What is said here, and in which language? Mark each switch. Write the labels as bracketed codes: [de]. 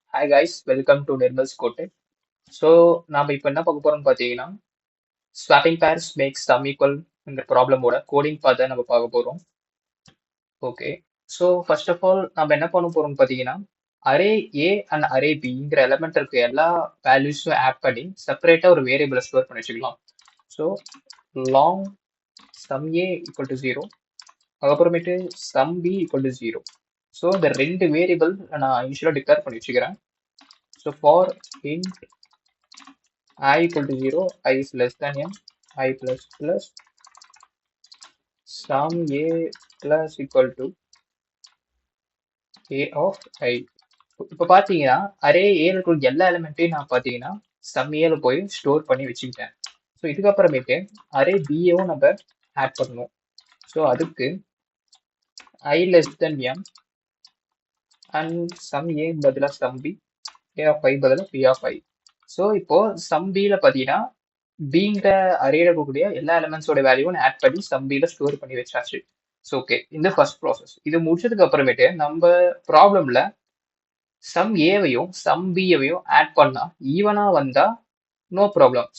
[en] guys, welcome to Nirmal's Kote. [ta] So நாம் இப்போ என்ன பார்க்க போறோம்னு பார்த்தீங்கன்னா swapping purse maths some equal இந்த ப்ராப்ளமோட கோடிங் பார்த்து நம்ம பார்க்க போறோம். Okay, so first of all நம்ம என்ன பண்ண போறோம்னு பார்த்தீங்கன்னா அரே ஏ அண்ட் அரே பிங்கிற எலமெண்ட் இருக்க எல்லா வேல்யூஸும் ஆட் பண்ணி செப்பரேட்டாக ஒரு வேரியபிளை ஸ்டோர் பண்ணி வச்சுக்கலாம். [en] so long sum a equal to 0, [ta] அதுக்கப்புறமேட்டு [en] Sum b equal to 0. [ta] So இந்த ரெண்டு வேரியபிள் நான் இனிஷியலாக டிக்ளேர் பண்ணி வச்சுக்கிறேன். [en] So for int I equal to 0, I is less than n, I plus plus sum a plus equal to a of I. [ta] இப்போ பார்த்தீங்கன்னா array ஏல இருக்கிற எல்லா எலிமெண்ட்டையும் நான் பார்த்தீங்கன்னா சம் ஏல போய் ஸ்டோர் பண்ணி வச்சுக்கிட்டேன். ஸோ இதுக்கப்புறமேட்டு அரே பிஏவும் நம்ம ஆட் பண்ணணும். [en] So அதுக்கு I less than m and sum a பதிலாக sum b, a of I பதிலாக p of I. [ta] ஸோ இப்போ சம் பியில் பார்த்தீங்கன்னா பிங்கிற அரேல இருக்கக்கூடிய எல்லா எலிமெண்ட்ஸோட வேல்யூவும் ஆட் பண்ணி சம் பியில் ஸ்டோர் பண்ணி வச்சாச்சு. ஸோ ஓகே, இந்த ஃபர்ஸ்ட் ப்ராசஸ். இது முடிச்சதுக்கு அப்புறமேட்டு நம்ம ப்ராப்ளம்ல சம் ஏவையும் சம் பியையும் ஆட் பண்ணா ஈவனா வந்தா நோ ப்ராப்ளம்.